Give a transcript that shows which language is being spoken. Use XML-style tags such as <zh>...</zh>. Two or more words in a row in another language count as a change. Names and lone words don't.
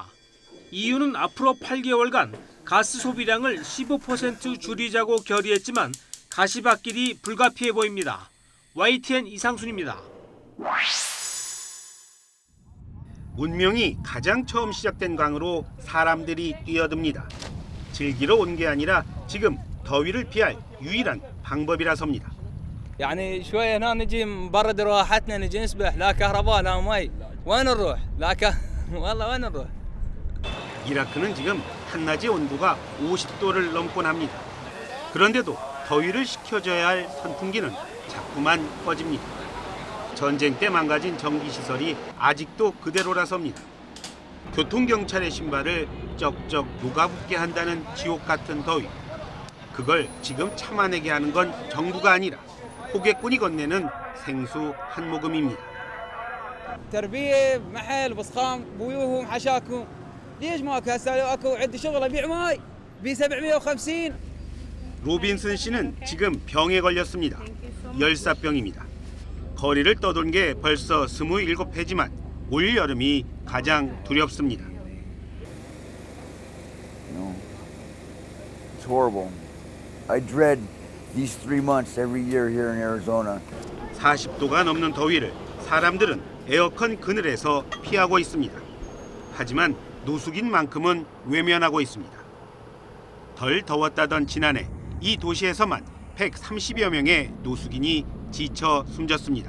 <ko>EU는 앞으로 8개월간 가스 소비량을 15% 줄이자고 결의했지만 가시밭길이 불가피해 보입니다. YTN 이상순입니다. 문명이 가장 처음 시작된 강으로 사람들이 뛰어듭니다. 즐기러 온 게 아니라 지금 더위를 피할 유일한 방법이라서입니다.</ko> <ar>يعني شويه هنا نجي نبرد راحتنا نجي نسبح لا كهرباء لا مي وين نروح والله وين نروح.</ar> <ko>이라크는 지금 한낮의 온도가 50도를 넘곤 합니다. 그런데도 더위를 식혀줘야 할 선풍기는 자꾸만 꺼집니다. 전쟁 때 망가진 전기시설이 아직도 그대로라서입니다. 교통경찰의 신발을 쩍쩍 녹아붙게 한다는 지옥 같은 더위. 그걸 지금 참아내게 하는 건 정부가 아니라 호객꾼이 건네는 생수 한 모금입니다.</ko> <ar>تربيه محل بسخام بويوهم حشاكم ليش ماكو هسه لو اكو عندي شغل ابيع ماي ب 750.</ar> <ko>로빈슨 씨는 지금 병에 걸렸습니다. 열사병입니다. 거리를 떠도는 게 벌써 27회지만 올 여름이 가장 두렵습니다.</ko> <en>It's horrible. I dread these 3 months every year here in Arizona.</en> <ko>40도가 넘는 더위를 사람들은 에어컨 그늘에서 피하고 있습니다. 하지만 노숙인 만큼은 외면하고 있습니다. 덜 더웠다던 지난해 이 도시에서만 130여 명의 노숙인이 지쳐 숨졌습니다.</ko>